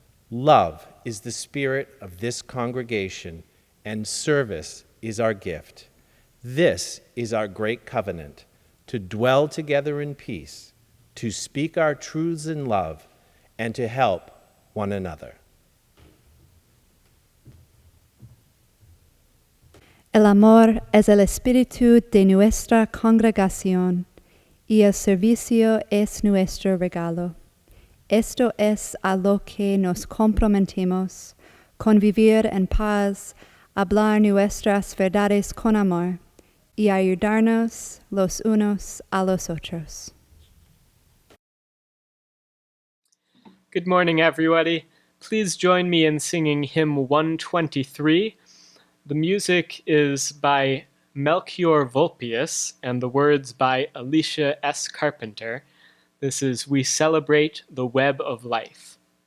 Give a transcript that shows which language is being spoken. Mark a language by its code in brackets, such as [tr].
[en] Love is the spirit of this congregation, and service is our gift. This is our great covenant, to dwell together in peace, to speak our truths in love, and to help one another. [es] El amor es el espíritu de nuestra congregación y el servicio es nuestro regalo. Esto es a lo que nos comprometemos, convivir en paz, hablar nuestras verdades con amor y ayudarnos los unos a los otros. [en] Good morning, everybody. Please join me in singing hymn 123. The music is by Melchior Vulpius and the words by Alicia S. Carpenter. This is We Celebrate the Web of Life.